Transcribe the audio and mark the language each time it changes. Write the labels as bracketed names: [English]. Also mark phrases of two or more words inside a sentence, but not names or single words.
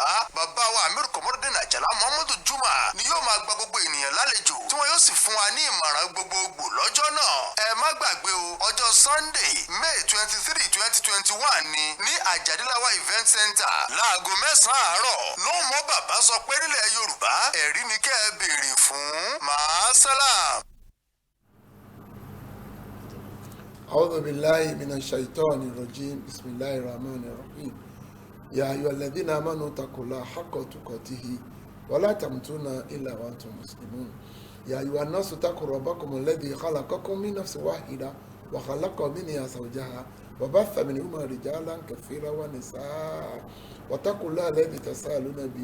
[Yoruba] Bàbá wa Amir Komodin Àjàlá Muhammadu Juma ni yóò máa gba gbogbo ènìyàn lálejò tí wọn yóò sì fún wa ní ìmọ̀ràn gbogbogbò lọ́jọ́ náà. Ẹ má gbàgbé o ọjọ́ [English] Sunday May [Yoruba] 23 2021 ní Àjàdílẹ̀wá event center láago 9 àárọ̀. lóun mọ́ bàbá sọ pé nílẹ̀ Yorùbá ẹ̀rí ni kẹ́ ẹ béèrè fún. [Arabic] مع السلام. أعوذ بالله من الشيطان الرجيم بسم الله الرحمن الرحيم يا أيها الذين آمنوا اتقوا الله حق تقاته ولا تموتن إلا وأنتم مسلمون يا أيها الناس اتقوا ربكم الذي خلقكم من نفس واحدة وخلق منها زوجها وبث منهما رجالا كثيرا ونساء واتقوا الله الذي تساءلون به